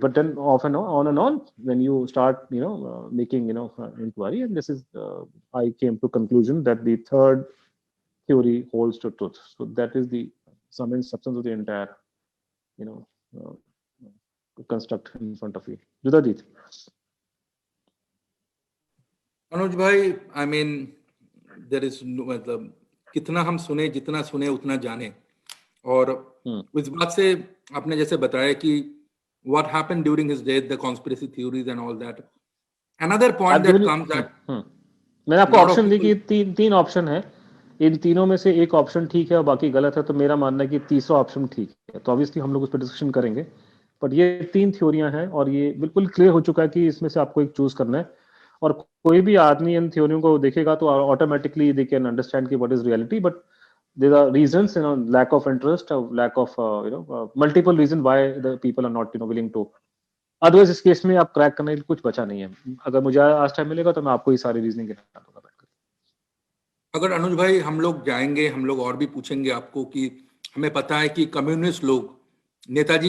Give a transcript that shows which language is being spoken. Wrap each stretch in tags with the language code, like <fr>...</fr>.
<en>But then, off and on, when you start, making, inquiry, and this is, I came to conclusion that the third theory holds to truth. So that is the sum and substance of the entire, construct in front of you. Judajit.</en> <hi>Manoj भाई,</hi> <en>I mean, there is</en> <hi>मतलब कितना हम सुने, जितना सुने उतना जाने. और इस बात से आपने जैसे बताया कि</hi> <en>what happened during his death, the conspiracy theories and all that. Another point that comes that</en> <hi>मैंने आपको ऑप्शन दी कि तीन ऑप्शन है. इन तीनों में से एक ऑप्शन ठीक है और बाकी गलत है. तो मेरा मानना है कि तीसरा ऑप्शन ठीक है. तो ऑब्वियसली हम लोग उस पर डिस्कशन करेंगे. बट ये 3 थ्योरियां हैं और ये बिल्कुल क्लियर हो चुका है कि इसमें से आपको एक चूज करना है. और कोई भी आदमी इन थ्योरियों को देखेगा तो ऑटोमेटिकली</hi> <en>they can understand</en> <hi>कि</hi> <en>What is reality.</en> <hi>But</hi> <en>there are reasons, lack of interest, lack of multiple reasons why the people are not willing to.</en> <hi>Otherwise इस केस में आप क्रैक करने के लिए कुछ बचा नहीं है. अगर मुझे आज टाइम मिलेगा तो मैं आपको ये सारी रीजनिंग गिना दूंगा बैठकर. अगर अनुज भाई हम लोग जाएंगे, हम लोग और भी पूछेंगे आपको कि हमें पता है कि कम्युनिस्ट लोग नेताजी</hi>